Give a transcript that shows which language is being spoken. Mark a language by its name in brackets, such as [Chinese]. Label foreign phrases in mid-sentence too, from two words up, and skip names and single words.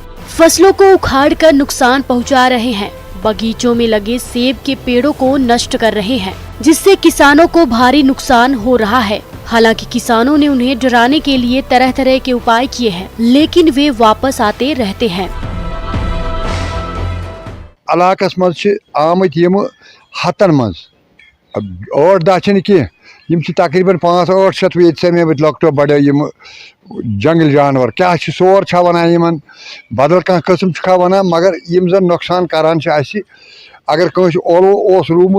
[Hindi] फसलों को उखाड़ कर नुकसान पहुँचा रहे हैं, बगीचों में लगे सेब के पेड़ों को नष्ट कर रहे हैं, जिससे किसानों को भारी नुकसान हो रहा है। हालांकि किसानों ने उन्हें डराने के लिए तरह तरह के उपाय किए हैं, लेकिन वे वापस आते रहते हैं। [Kashmiri] इलाकस मज आमत यम हतन मज 8-10 कह तकरीबन 500-800 ये लकटो बड़ो यम जंगल जानवर क्या सोर वन बदल कह कस्म वन, मगर यम जन नुकसान करान अगर कंस ओलो रूमुत